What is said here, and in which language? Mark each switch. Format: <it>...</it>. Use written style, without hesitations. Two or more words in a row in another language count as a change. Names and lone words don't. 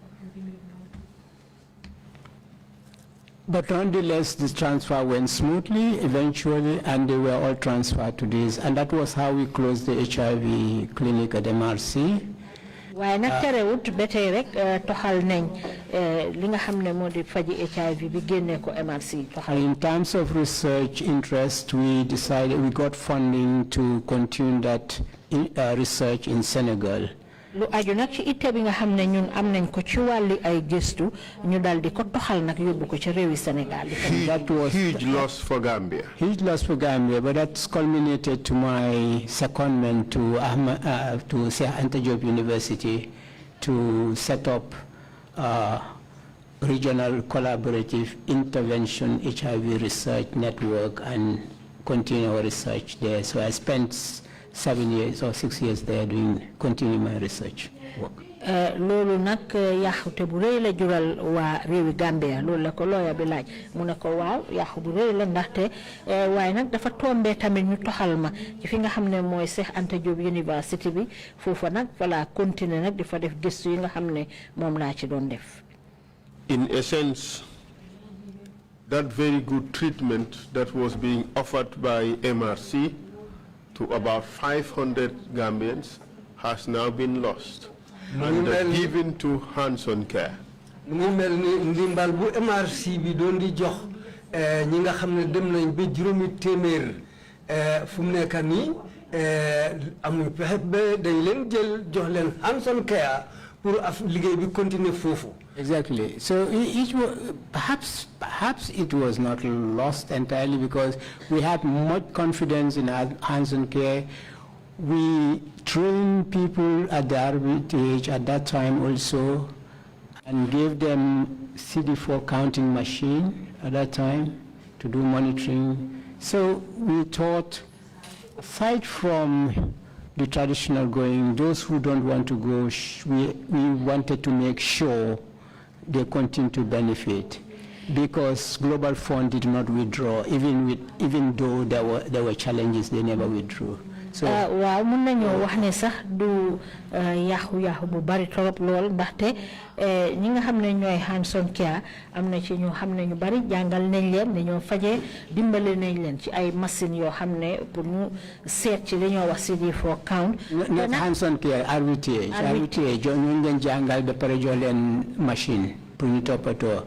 <en>But nonetheless, this transfer went smoothly eventually, and they were all transferred to this, and that was how we closed the HIV clinic at MRC.</en> <wo>waaye nag terewut ba tey rek toxal nañ li nga xam ne moo di faji HIV bi génne ko MRC toxal.</wo> <en>In terms of research interest, we got funding to continue that research in Senegal.</en> <wo>lu aju nag ci itte bi nga xam ne ñun am nañ ko ci wàlli ay gëstu ñu dal di ko toxal nag yóbbu ko ci réewi Sénégal.</wo> <en>That was huge loss for Gambia. Huge loss for Gambia, but that's culminated to my secondment to Sheikh Anta Diop University to set up regional collaborative intervention HIV research network and continue our research there. So I spent 7 years or 6 years there continuing my research work.</en> <wo>loolu nag yaxute bu rëy la jural waa réewi Gambia loolu la ko looya bi laaj mu ne ko waaw yaxu bu rëy la ndaxte waaye nag dafa tombé tamit ñu toxal ma ci fi nga xam ne mooy Cheikh Anta Diop University bi foofa nag</wo> <fr>voilà continuer</fr> <wo>nag di fa def gëstu yi nga xam ne moom laa ci doon def.</wo> <en>In essence, that very good treatment that was being offered by MRC to about 500 Gambians has now been lost and given to hands-on care.</en> <wo>mu ngi mel ni ndimbal bu MRC bi doon di jox ñi nga xam ne dem nañ ba juróomi téeméer fu mu nekk nii amuñ pexe ba dañ leen jël jox leen</wo> <en>hands-on care</en> <wo>pour liggéey bi continuer foofu.</wo> <en>Exactly. So it was, perhaps it was not lost entirely because we had much confidence in our hands-on care. We trained people at the RBTH at that time also and gave them CD4 counting machine at that time to do monitoring. So we thought, aside from the traditional going, those who don't want to go, we wanted to make sure they continue to benefit, because Global Fund did not withdraw, even though there were challenges, they never withdrew. So</en> <wo>waaw mën nañoo wax ne sax du yaaxu bu bari torop lool ndaxte ñi nga xam ne ñooy</wo> <en>hands-on care</en> <wo>am na ci ñoo xam ne ñu bari jàngal nañ leen ne ñoo fajee dimbale nañ leen ci ay machines yoo xam ne pour ñu seet ci li ñoo wax</wo> <en>CD4 count. not hands-on care,</en> <wo>RVTH ñooñu leen jàngal ba pare jox leen machine pour ñu toppatoo.</wo>